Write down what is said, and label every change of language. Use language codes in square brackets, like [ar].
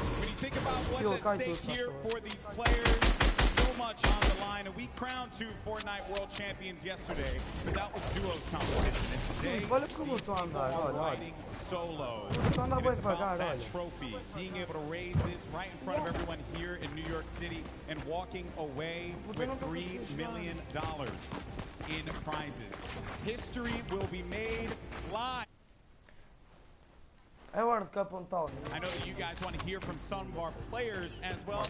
[en] When you think about what's at stake here for these players, so much on the line, and we crowned 2 Fortnite World Champions yesterday, but that was duos competition. And today, [pt] olha como estou a andar, olha. [en] Solo. [pt] Estou a andar bem devagar, olha. [en] That trophy, being able to raise this right in front of everyone here in New York City and walking away with $3 million in prizes. History will be made live. I know that you guys want to hear from some of our players as well.